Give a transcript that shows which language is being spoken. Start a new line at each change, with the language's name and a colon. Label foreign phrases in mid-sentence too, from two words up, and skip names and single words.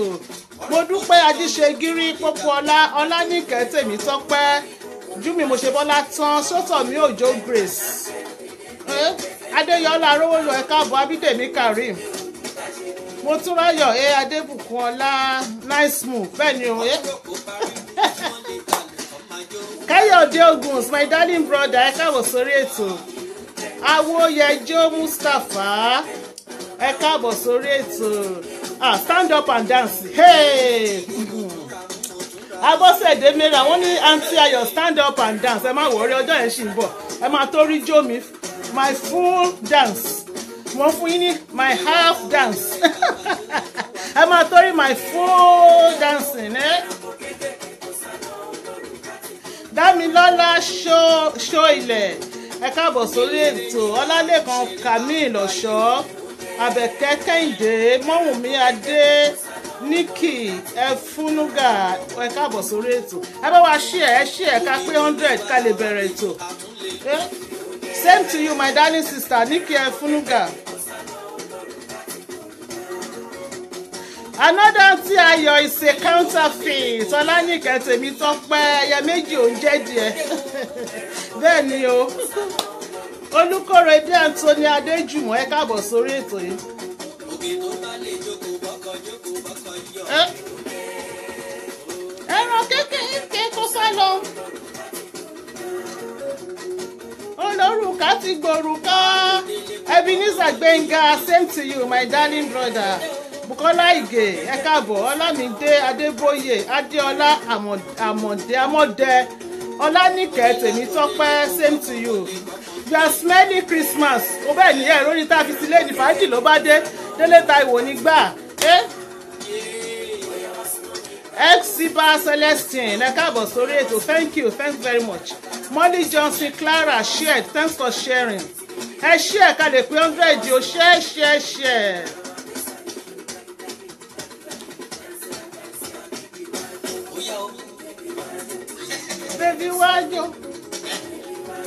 Yoruba: Mo dúpẹ́ Ajíṣegírí Pópóọlá, Ọlánìkẹ́ Tèmítọ́pẹ́, Júmi Mosebọ́látán, Sótọ̀mí Òjó Grace, Adéyọlá Arówólò, ẹ káàbọ̀, Abídèmí Karim, Motúnráyọ̀ Adébùkọ́lá,
English: nice move,
Yoruba: bẹ́ẹ̀ ni o. Káyọ̀dé Ogun,
English: my darling brother,
Yoruba: ẹ káàbọ̀ sórí ètò. Awóyẹjọ́ Mustapha, ẹ káàbọ̀ sórí ètò.
English: Stand up and dance.
Yoruba: Hey! Abọ́sẹ̀dé Mẹ́ra, wọ́n ní Aunty Ayọ̀,
English: stand up and dance.
Yoruba: Ẹ má wọrí, ọjọ́ yẹn ṣì ń bọ̀. Ẹ máa tó rí jó mi.
English: My full dance.
Yoruba: Wọ́n fún yín ní
English: my half dance.
Yoruba: Ẹ máa tó rí
English: my full dancing.
Yoruba: Dámilọ́lá ṣó ilẹ̀, ẹ káàbọ̀ sórí ètò. Ọlálékan Kamil Ọ̀ṣọ́, Àbẹ̀kẹ́ Kẹ́hìndé, Mọ́wùnmí Adé, Nikki Ẹfúnúgà, ẹ káàbọ̀ sórí ètò. Ẹ bá wa share ká pé 100 ká lè bẹ̀rẹ̀ ètò.
English: Same to you, my darling sister, Nikki Ẹfúnúgà. Another Aunty Ayọ̀ is a counterfeit.
Yoruba: Ọlánìkẹ́ Tèmítọ́pẹ́, ẹyẹ méjì ò ń jẹ́ díẹ̀. Bẹ́ẹ̀ ni o. Olúkòrédé Anthony Adéjùmọ̀, ẹ káàbọ̀ sórí ètò yìí. Ẹran kékeré kó sá lọ. Olórùka ti gbòrùka. Ebenezer Gbénga,
English: same to you, my darling brother.
Yoruba: Bukola Ige, ẹ káàbọ̀. Ọlámídé Adébóyè, Adéọlá Amọ̀dé, Ọlánìkẹ́ Tèmítọ́pẹ́,
English: same to you. You are smelling Christmas.
Yoruba: Ó bẹ́ẹ̀ ní ẹ̀rọ ní tá a fi sílé ní fàájì ló bá dé. Délé Táíwò nígbà. Exiba Celestine, ẹ káàbọ̀ sórí ètò.
English: Thank you very much. Molly Johnson Clara shared, thanks for sharing.
Yoruba: Ẹ share ká lè pé 100 o, share. Baby wájú.